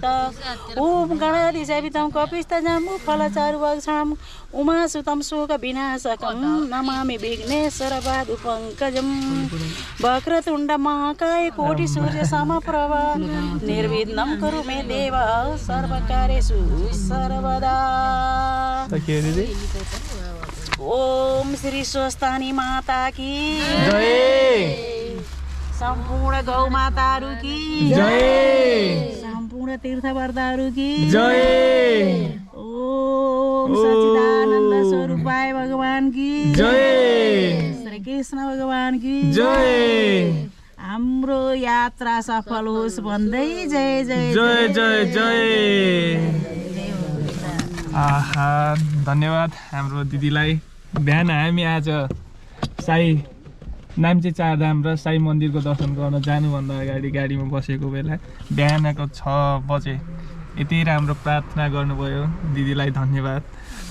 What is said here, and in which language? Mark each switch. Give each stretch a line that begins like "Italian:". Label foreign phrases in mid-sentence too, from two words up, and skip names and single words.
Sanskrit: ॐ गणाधिसेवितं कपिस्तजाम्बु फलचारुभक्षणं उमासुतं शोकविनाशकं नमामि विघ्नेश्वर पादुपङ्कजं वक्रतुण्ड महाकाय कोटिसूर्य समप्रभ निर्विघ्नं कुरु मे देव सर्वकार्येषु सर्वदा।
Nepali: ओम श्री स्वस्थानी माता की जय, सम्पूर्ण गौ माताहरू की जय, सम्पूर्ण तीर्थव्रतहरू की जय, ओम सच्चिदानन्द स्वरूपाय भगवान की जय, श्री कृष्ण भगवान की जय। हाम्रो यात्रा सफल होस् भन्दै जय जय जय जय जय। आहा, धन्यवाद हाम्रो दिदीलाई। बिहान हामी आज साई नाम्चे चारधाम र साई मन्दिरको दर्शन गर्न जानुभन्दा अगाडि गाडीमा बसेको बेला बिहानको 6 बजे यति राम्रो प्रार्थना गर्नुभयो। दिदीलाई धन्यवाद।